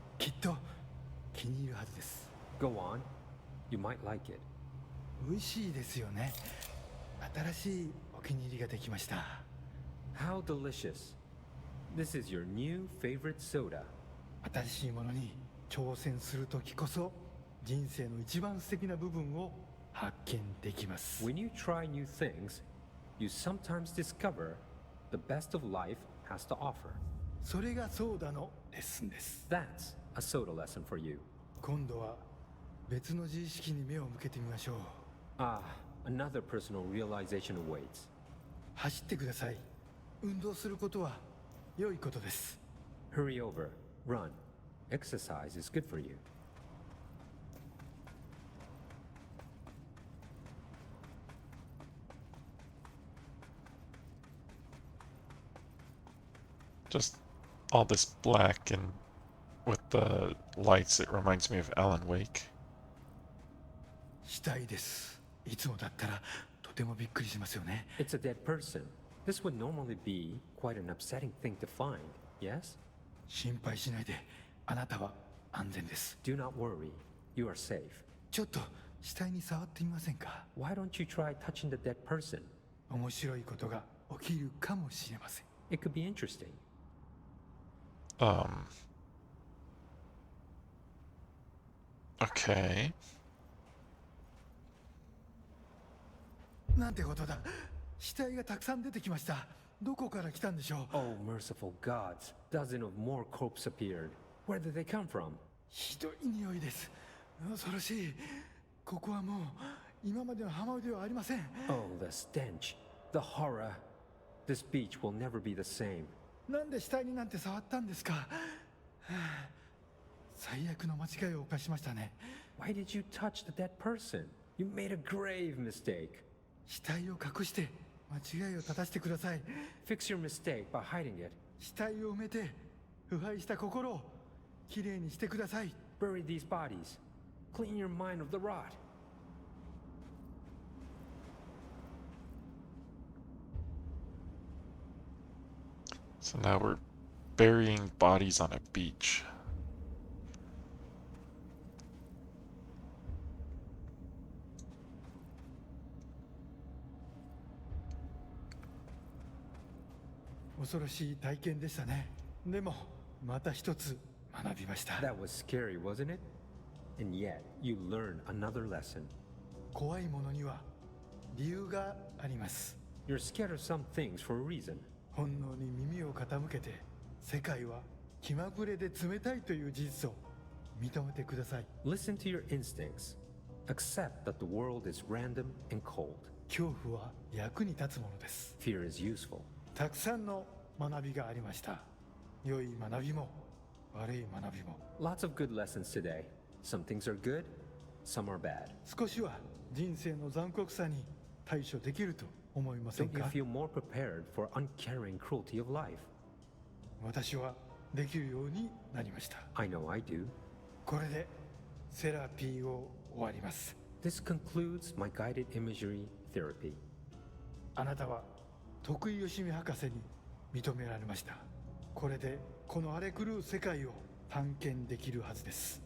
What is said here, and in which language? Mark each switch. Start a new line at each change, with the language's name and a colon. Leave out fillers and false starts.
Japanese: きっと気に入るはずです。
English: Go on. You might like it.
Japanese: 美味しいですよね。新しいお気に入りができました。
English: How delicious. This is your new favorite soda.
Japanese: 新しいものに挑戦するときこそ人生の一番素敵な部分を発見できます。
English: When you try new things, you sometimes discover the best of life has to offer.
Japanese: それがソーダのレッスンです。
English: That's a soda lesson for you.
Japanese: 今度は別の自意識に目を向けてみましょう。
English: Ah, another personal realization awaits.
Japanese: 走ってください。運動することは良いことです。
English: Hurry over. Run. Exercise is good for you. Just all this black and with the lights, it reminds me of Alan Wake.
Japanese: 死体です。いつもだったらとてもびっくりしますよね。
English: It's a dead person. This would normally be quite an upsetting thing to find, yes?
Japanese: 心配しないで。あなたは安全です。
English: Do not worry. You are safe.
Japanese: ちょっと死体に触ってみませんか？
English: Why don't you try touching the dead person?
Japanese: 面白いことが起きるかもしれません。
English: It could be interesting. Okay.
Japanese: なんてことだ。死体がたくさん出てきました。どこから来たんでしょう？
English: Oh, merciful gods. Dozen of more corpses appeared. Where did they come from?
Japanese: ひどい匂いです。恐ろしい。ここはもう今までの浜辺ではありません。
English: Oh, the stench. The horror. This beach will never be the same.
Japanese: なんで死体になんて触ったんですか？はあ、最悪の間違いを犯しましたね。
English: Why did you touch the dead person? You made a grave mistake.
Japanese: 死体を隠して間違いを正してください。
English: Fix your mistake by hiding it.
Japanese: 死体を埋めて腐敗した心をきれいにしてください。
English: Bury these bodies. Clean your mind of the rot. So now we're burying bodies on a beach. That
Japanese: 恐ろしい体験でしたね。でもまた一つ学びました。
English: That was scary, wasn't it? And yet, you learned another lesson.
Japanese: 怖いものには理由があります。
English: You're scared of some things for a reason.
Japanese: 本能に耳を傾けて世界は気まぐれで冷たいという事実を認めてください。
English: Listen to your instincts. Accept that the world is random and cold.
Japanese: 恐怖は役に立つものです。
English: Fear is useful.
Japanese: たくさんの学びがありました。良い学びも悪い学びも。
English: Lots of good lessons today. Some things are good, some are bad.
Japanese: 少しは人生の残酷さに対処できると思いません
English: Don't you
Japanese: か？
English: feel more prepared for uncaring cruelty of life?
Japanese: 私はできるようになりました。
English: I know I do.
Japanese: これでセラピーを終わります。
English: This concludes my guided imagery therapy.
Japanese: あなたは徳井義美博士に認められました。これでこの荒れ狂う世界を探検できるはずです。